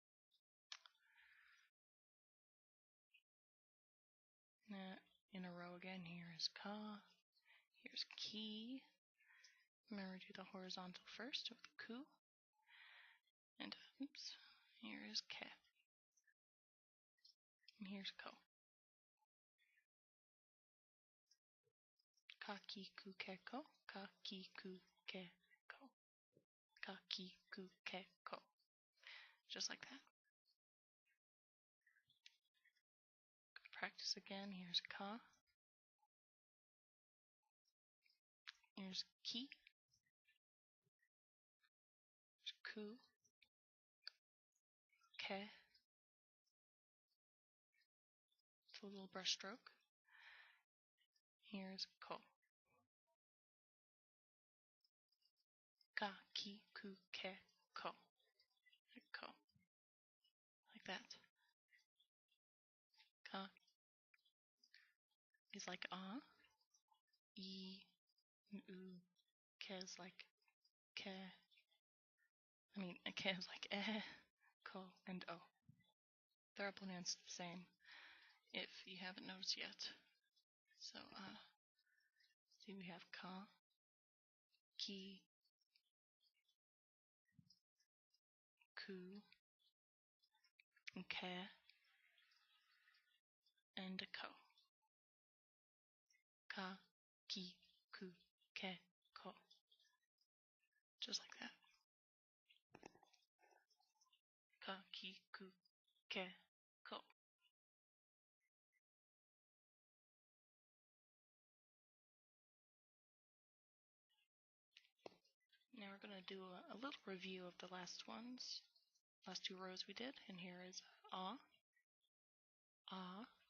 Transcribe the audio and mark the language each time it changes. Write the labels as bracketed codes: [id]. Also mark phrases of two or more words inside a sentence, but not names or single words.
[en] Now, in a row again, here's Ka. Here's Ki. Remember to do the horizontal first with Ku. And oops, here is Ke. And here's [ja] Ko. Ka, ki, ku, ke, ko. Ka, ki, ku, ke, ko. Ka, ki, ku, ke, ko. [en] Just like that. Practice again. Here's Ka. Here's Ki. Here's Ku. Ke. It's a little brush stroke. [ja] Here's Ko. Ka, ki, ku, ke, ko. [en] Like ko. Like that. Ka is like E, and U. Ke is like ke. Ke is like ko, and O. They're all pronounced the same, if you haven't noticed yet. So, see, we have [ja] Ka, Ki, Ku, [en] and Ke, and a Ko. [ja] ki, ku, ke, ko. [en] Just like that. [ja] Ka, ki, ku, ke, ko. [en] Now we're going to do a little review of the last two rows we did. And here is ah, ah.